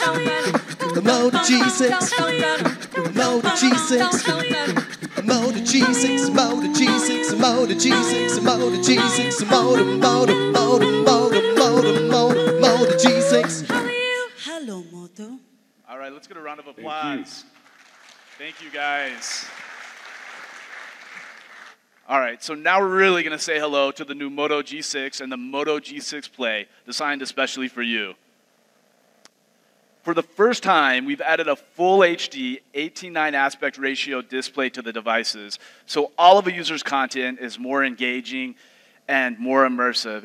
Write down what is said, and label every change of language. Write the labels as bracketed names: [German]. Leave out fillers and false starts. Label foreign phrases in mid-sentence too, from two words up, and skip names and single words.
[English] the Moto G6, Moto G6, Moto G6, Moto G6, Moto G6, Moto G6, Moto G6. Hello, Moto. All right, let's get a round of applause. Thank you, guys. All right, so now we're really going to say hello to the new Moto G6 and the Moto G6 Play, designed especially for you. For the first time, we've added a full HD 18:9 aspect ratio display to the devices, so all of a user's content is more engaging and more immersive.